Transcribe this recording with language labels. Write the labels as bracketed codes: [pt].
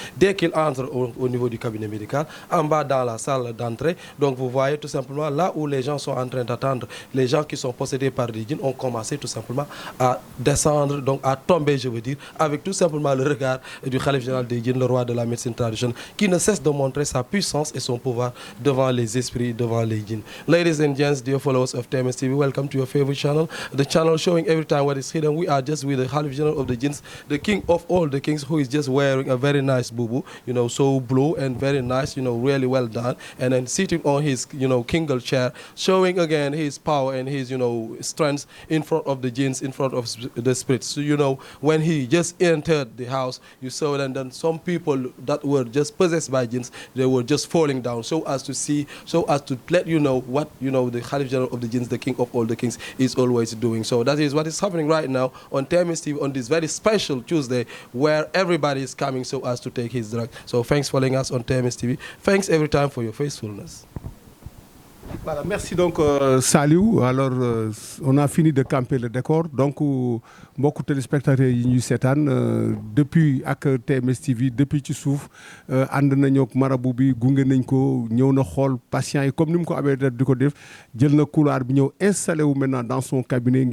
[fr] Dès qu'il entre au niveau du cabinet médical, en bas dans la salle d'entrée, donc vous voyez tout simplement là où les gens sont en train d'attendre, les gens qui sont possédés par des djinns ont commencé tout simplement à descendre, donc à tomber, je veux dire, avec tout simplement le regard du Khalif général des djinns, le roi de la médecine traditionnelle, qui ne cesse de montrer sa puissance et son pouvoir devant les esprits, devant les djinns. [en] Ladies and gents, dear followers of TMS TV, welcome to your favorite channel, the channel showing every time what is hidden. We are just with the Khalif general of the jinns, the king of all the kings, who is just wearing a very nice bubu, you know, so blue and very nice, you know, really well done, and then sitting on his, you know, kingle chair, showing again his power and his, you know, strength in front of the jinns, in front of the spirits. So, you know, when he just entered the house, you saw that then some people that were just possessed by jinns, they were just falling down, so as to see, so as to let you know what, you know, the Khalif general of the jinns, the king of all the kings, is always doing. So that is what is happening right now on TMS TV on this very special Tuesday, where everybody is coming so as to take his drug. So thanks for following us on TMS TV. Thanks every time for your faithfulness. [fr] Voilà, merci donc Saliou. Alors on a fini de camper le décor. [wo] Donc mbokku téléspectateurs yi ñuy seetaan depuis ak TMS TV depuis ci suuf ànd nañoo ak marabu bi gunge nañ ko ñëw na xool patient yi comme ni mu ko amee di ko def jël na couloir bi ñëw installé wu [fr] maintenant dans son cabinet.